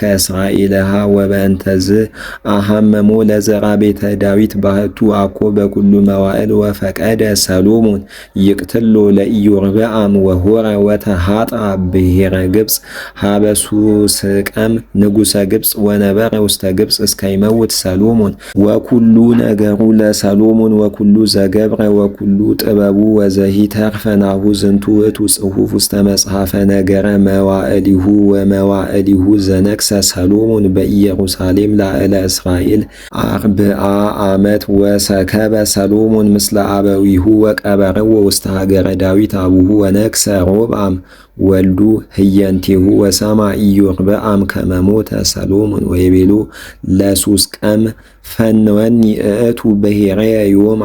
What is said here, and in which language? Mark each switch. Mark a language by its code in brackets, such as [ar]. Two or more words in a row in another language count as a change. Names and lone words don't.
[gez] እስራኤልሃ ወበእንተዝ አሐመሞ ለዘራ ቤተ ዳዊት ባህቱ አኮ በኩሉ መዋዕል ወፈቀደ ሰሎሞን ይቅትሎ ለኢዮርብዓም ወሆረ ወተሃጣ ብሔረ ግብፅ ሀበሱ ስቀም ንጉሠ ግብፅ ወነበረ ውስተ ግብፅ እስከይመውት ሰሎሞን ወኩሉ ነገሩ ለሰሎሞን ወኩሉ ዘገብረ ወኩሉ ጥበቡ ወዘሂተርፈ ናሁ ዝንቱ ውእቱ ጽሑፍ ውስተ መጽሐፈ ነገረ መዋዕሊሁ ወመዋዕሊሁ ዘነግሠ ሰሎሞን በኢየሩሳሌም ላዕለ እስራኤል አርብዓ ዓመት ወሰከበ ሰሎሞን ምስለ አበዊሁ ወቀበረዎ ውስተ ሀገረ ዳዊት አቡሁ ወነግሠ ሮብዓም ወልዱ ህየንቲሁ ወሰማ ኢዮርብዓም ከመ ሞተ ሰሎሞን ወይቤሎ ለሱስቀም ፈንወኒ እእቱ ብሔረየ ዮም